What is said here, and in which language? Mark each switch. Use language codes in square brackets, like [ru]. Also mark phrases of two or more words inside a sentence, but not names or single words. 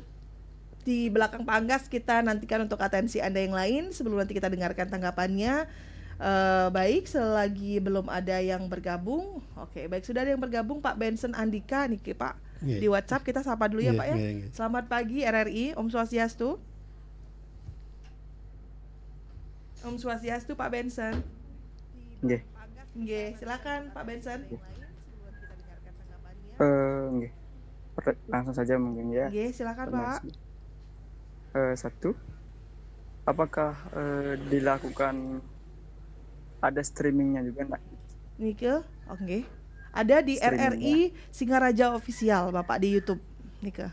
[id] Di belakang Pak Anggas kita nantikan untuk atensi Anda yang lain sebelum nanti kita dengarkan tanggapannya. Baik, selagi belum ada yang bergabung. Oke, baik, sudah ada yang bergabung Pak Benson Andika nih Pak. Di WhatsApp kita sapa dulu ya Pak ya. Selamat pagi RRI, Om Swastiastu. Om Swastiastu Pak Benson. Nggih. Nggih, silakan Pak Benson. Nggih. Langsung saja mungkin ya. Nggih, silakan Pak. Satu, apakah dilakukan ada streamingnya juga enggak? Nike, oke. Ada di RRI Singaraja Official Bapak di YouTube, Nike.